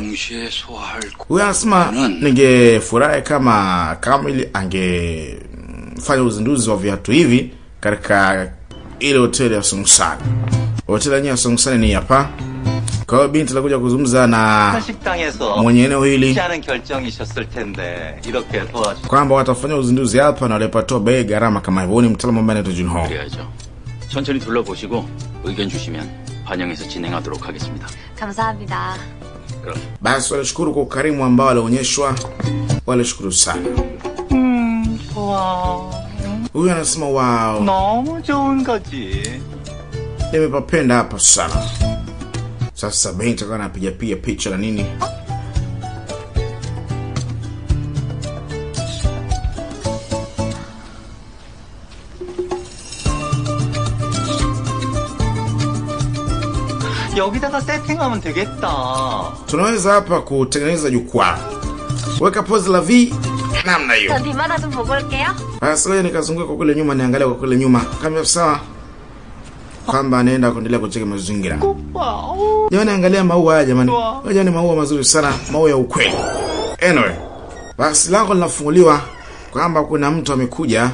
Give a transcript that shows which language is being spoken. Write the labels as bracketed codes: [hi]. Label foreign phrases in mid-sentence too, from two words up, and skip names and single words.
[sw] Huyu anasema ningefurahi kama Kamili angefanya uzinduzi wa viatu hivi katika ile hoteli ya Songsan. Hoteli ya Songsan ni hapa. Kwa hiyo binti anakuja kuzungumza na mwenye eneo hili kwamba watafanya uzinduzi hapa na walipatoa bei gharama kama hivyo. Ni mtaalamu ambaye anaitwa Junho. [ko] 천천히 둘러보시고 의견 주시면 반영해서 진행하도록 하겠습니다. 감사합니다. [sw] Basi walishukuru kwa ukarimu ambao walionyeshwa. Walishukuru sana. [ko] 좋아. [sw] Huyu anasema wow, [ko] 너무 좋은 거지. [sw] nimepapenda hapa sana. Sasa binti akawa anapiga picha na nini. [ko] 여기다가 세팅하면 되겠다. [sw] Tunaweza hapa kutengeneza jukwaa. Weka pose la V namna hiyo. [ko] 전 뒷마다 좀 보고 올게요. [sw] Basi leo nikazunguka kwa kule nyuma, niangalia kwa kule nyuma kama sawa, kwamba anaenda kuendelea kucheka mazingira. Jamani, angalia maua haya jamani. Haya ni maua mazuri sana, maua ya ukweli. Anyway, basi lango linafunguliwa kwamba kuna mtu amekuja.